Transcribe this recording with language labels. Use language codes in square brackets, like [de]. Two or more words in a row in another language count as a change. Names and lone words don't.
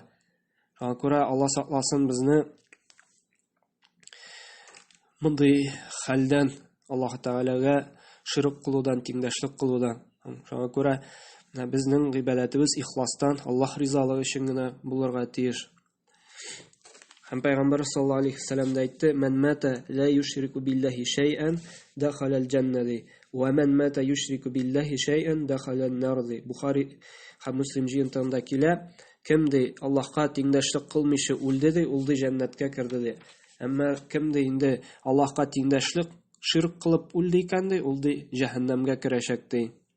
[tt] Шуңа күрә Аллаһ сакласын безне мондый хәлдән, Аллаһ Тәгаләгә ширк кылудан, тиңдәшлек кылудан. Шуңа күрә безнең гыйбадәтебез ихластан, Аллаһ ризалыгы өчен генә булырга тиеш. Һәм Пәйгамбәр саллаллаһу алейхи ва саллям да әйтте: [ar] "من مات لا يشرك بالله شيئا دخل الجنة ومن مات يشرك بالله شيئا دخل النار." [tt] Бухари һәм Муслим җыентыгында килә, кем ди Аллаһка тиңдәшлек кылмыйча үлде ди, ул ди җәннәткә керде ди. Әмма кем ди инде Аллаһка тиңдәшлек ширк кылып үлде икән ди, ул ди җәһәннәмгә керәчәк ди.